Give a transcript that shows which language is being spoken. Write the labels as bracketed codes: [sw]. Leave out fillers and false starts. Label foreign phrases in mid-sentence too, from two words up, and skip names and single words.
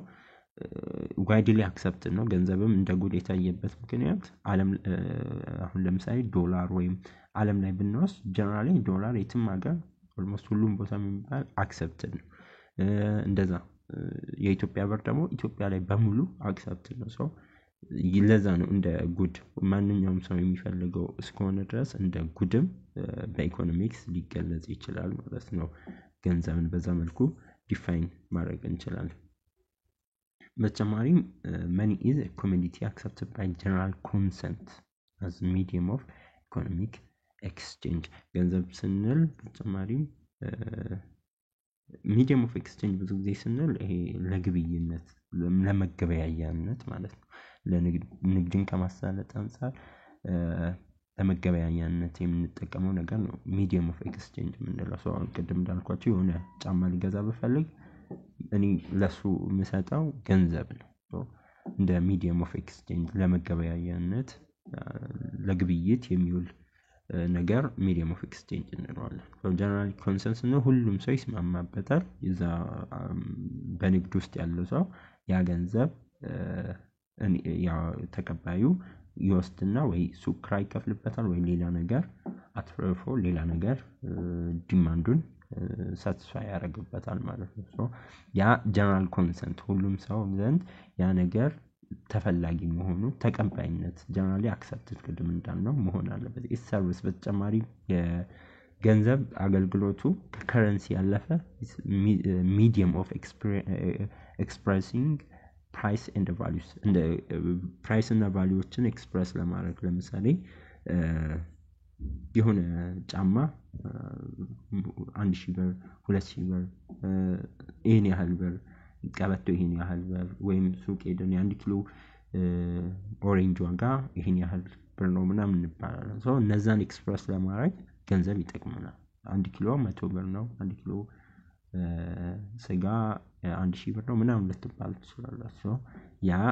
[en] widely accepted [am] ነው ገንዘብም እንደ ጉድ የታየበት ምክንያት ዓለም አሁን ለምሳሌ ዶላር ወይም ዓለም ላይ ብንወስድ ጀነራሊ ዶላር የትም ሀገር ኦልሞስት ሁሉም ቦታ የሚባል አክሰፕትድ ነው እንደዛ የኢትዮጵያ ብር ደግሞ ኢትዮጵያ ላይ በሙሉ አክሰፕትድ ነው ሰው ይለዛ ነው እንደ ጉድ ማንኛውም ሰው የሚፈልገው እስከሆነ ድረስ እንደ ጉድም በኢኮኖሚክስ ሊገለጽ ይችላል ማለት ነው ገንዘብን በዛ መልኩ ዲፋይን ማድረግ እንችላለን በተጨማሪም [en] money is a commodity accepted by general consent as medium of economic exchange [am] ገንዘብ ስንል በተጨማሪም [en] medium of exchange [am] ብዙ ጊዜ ስንል ይሄ ለግብይነት ለመገበያያነት ማለት ነው ለንግድን ከማሳለጥ አንፃር ለመገበያያነት የምንጠቀመው ነገር ነው [en] medium of exchange [am] የምንለው ሰው ቅድም እንዳልኳችሁ የሆነ ጫማ ሊገዛ በፈልግ እኔ ለሱ የምሰጠው ገንዘብ ነው እንደ [en] medium of exchange [am] ለመገበያያነት ለግብይት የሚውል ነገር [en] medium of exchange [am] እንለዋለን [en] general consensus [am] ነው ሁሉም ሰው ይስማማበታል እዛ በንግድ ውስጥ ያለው ሰው ያ ገንዘብ ያ ተቀባዩ ይወስድና ወይ ሱቅ ክራይ ይከፍልበታል ወይ ሌላ ነገር አትርፎ ሌላ ነገር ዲማንዱን ሳቲስፋይ ያደርግበታል ማለት ነው ሶ ያ [en] general consent [am] ሁሉም ሰው ዘንድ ያ ነገር ተፈላጊ መሆኑ ተቀባይነት [en] generally accepted [am] ቅድም እንዳልነው መሆን አለበት ሰርቪስ በተጨማሪ የገንዘብ አገልግሎቱ ከከረንሲ ያለፈ [en] medium of expressing price and values [am] እንደ price እና valueዎችን ኤክስፕረስ ለማድረግ ለምሳሌ የሆነ ጫማ 1000 ብር 2000 ብር ይሄን ያህል ብር ቀበቶ ይሄን ያህል ብር ወይም ሱቅ ሄደን 1 ኪሎ ኦሬንጅ ዋጋ ይሄን ያህል ብር ነው ምናምን እንባላለን ሶ እነዛን ኤክስፕረስ ለማድረግ ገንዘብ ይጠቅመናል 1 ኪሎ 100 ብር ነው 1 ኪሎ ስጋ 1000 ብር ነው ምናምን ልትባል ትችላላችሁ ያ